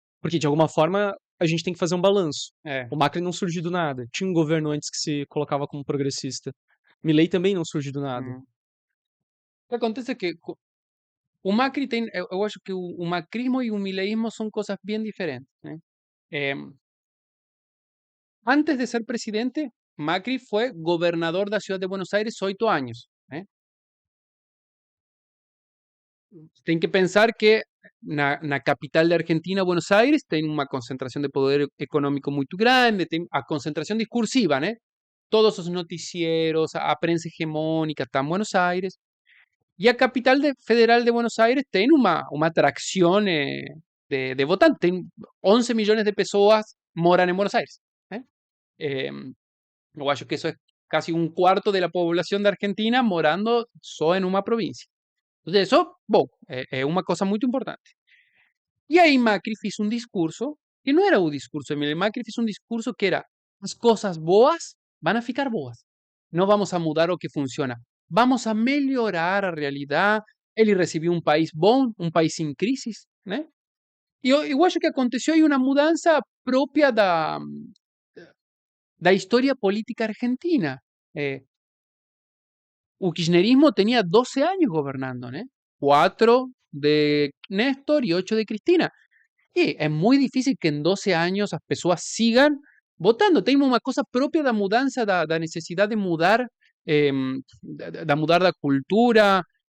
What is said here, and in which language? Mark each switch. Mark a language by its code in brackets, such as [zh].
[pt] Porque, de alguma forma, a gente tem que fazer um balanço. É. O Macri não surgiu do nada. Tinha um governo antes que se colocava como progressista. Milei também não surgiu do nada. Uhum. O que acontece é que o Macri tem, eu acho que o macrismo e o mileísmo são coisas bem diferentes, né? [es] Antes de ser presidente, Macri fue gobernador de la ciudad de Buenos Aires 8 años. [pt] Tem que pensar que na capital de Argentina, Buenos Aires, tem uma concentração de poder econômico muito grande, tem a concentração discursiva, né? Todos os noticieros, a prensa hegemônica está em Buenos Aires. E a capital federal de Buenos Aires tem uma atracção de votantes. Tem 11 milhões de pessoas moram em Buenos Aires. Né? Eh, eu acho que isso é casi um quarto da população da Argentina morando só em uma província. [es] Entonces, eso, [pt] bom, é uma coisa muito importante. E aí Macri fez um discurso que não era o discurso de Milei. Macri fez um discurso que era: as coisas boas vão a ficar boas. Não vamos a mudar o que funciona. Vamos a melhorar a realidade. Ele recebeu um país bom, um país em crise, né? E eu acho que aconteceu aí uma mudança própria da história política argentina. [es] O kirchnerismo tenía 12 años gobernando, ¿no? 4 de Néstor y 8 de Cristina. Y es muy difícil que en 12 años las personas sigan votando. Tenemos una cosa propia de mudanza, da necesidad de mudar, de mudar la cultura.